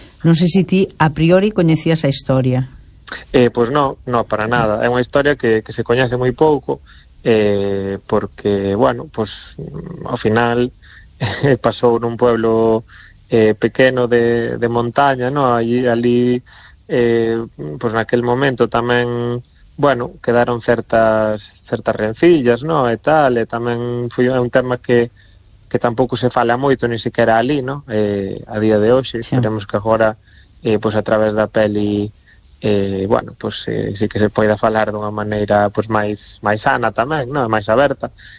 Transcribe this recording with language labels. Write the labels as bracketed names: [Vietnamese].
[Galician] Non sei se ti a priori coñecías a historia. [Spanish] Pues no, para nada. [Galician] É unha historia que se coñece moi pouco, porque, bueno, pues ao final pasou nun pueblo pequeno de montaña, ¿no? Allí pues naquel momento tamén, bueno, quedaron certas rencillas, ¿no? E tal, e tamén foi un tema que tampouco se fala moito, ni siquiera ali, ¿no? A día de hoxe, sí. Esperemos que agora, pues a través da peli, bueno, pues sí que se poida falar dunha maneira pues máis sana tamén, ¿no? Máis aberta.